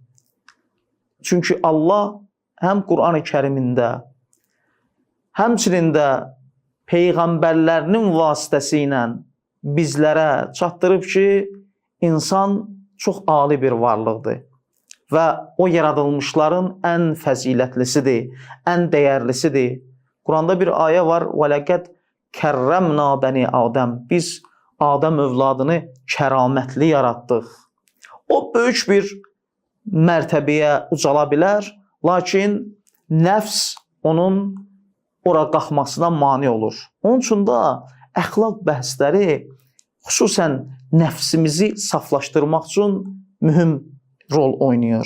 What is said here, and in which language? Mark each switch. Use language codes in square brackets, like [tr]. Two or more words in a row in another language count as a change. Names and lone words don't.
[az] Çünki Allah həm Qur'an-ı Kərimində, həmçinin də peyğəmbərlərinin vasitəsilə bizlərə çatdırıb ki, insan çox ali bir varlıqdır. Və o yaradılmışların ən fəzilətlisidir, ən dəyərlisidir. Quranda bir ayə var, [ar] وَلَقَدْ كَرَّمْنَا بَنِي Adəm. [az] Biz Adəm övladını kəramətli yaratdıq. O böyük bir mərtəbəyə ucala bilər, lakin nəfs onun ora qalxmasına mane olur. Onun üçün də əxlaq bəhsləri xüsusən nəfsimizi saflaşdırmaq üçün mühüm rol oynayır.